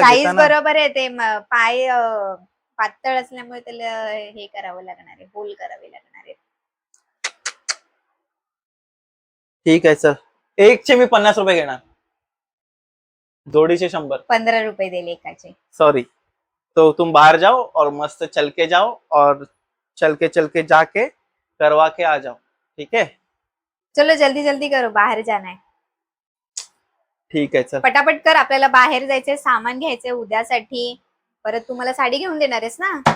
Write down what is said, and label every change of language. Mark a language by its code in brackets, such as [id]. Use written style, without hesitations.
[en] size [mr] घेताना. बरोबर आहे. ते पाय पातळ असल्यामुळे त्याला हे करावं लागणार आहे, होल करावे लागणार आहे. ठीक आहे चल, एकचे मी 50 रुपये घेणार, जोडीचे 100. 15 रुपये देईल एकाचे. [en] Sorry. [hi] तो तुम बाहर जाओ और मस्त चल के जाओ और चल के जाके करवा के आ जाओ, ठीक है? चलो जल्दी जल्दी करो, [mr] बाहेर [hi] जाना है. [mr] ठीक आहे चल. पटापट कर, आपल्याला बाहेर जायचंय, सामान घ्यायचंय उद्यासाठी. परत तू मला साडी घेऊन देणार आहेस ना?